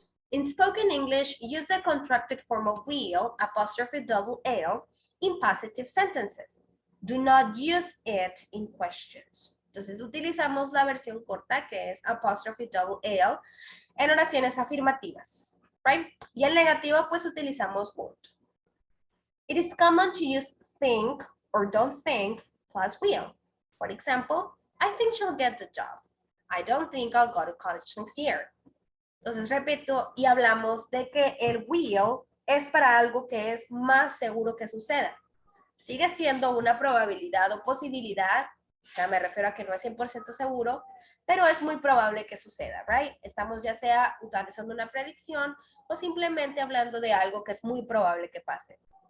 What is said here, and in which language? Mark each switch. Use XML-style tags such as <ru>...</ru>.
<en>In spoken English, use the contracted form of will, apostrophe double L, in positive sentences. Do not use it in questions.</en> <es>Entonces utilizamos la versión corta que es apostrophe double L en oraciones afirmativas, right? Y en negativa pues utilizamos won't.</es> <en>It is common to use think or don't think plus will. For example, I think she'll get the job. I don't think I'll go to college next year.</en> <es>Entonces, repito, y hablamos de que el will es para algo que es más seguro que suceda. Sigue siendo una probabilidad o posibilidad, o sea, me refiero a que no es 100% seguro, pero es muy probable que suceda, right? Estamos ya sea utilizando una predicción o simplemente hablando de algo que es muy probable que pase.</es>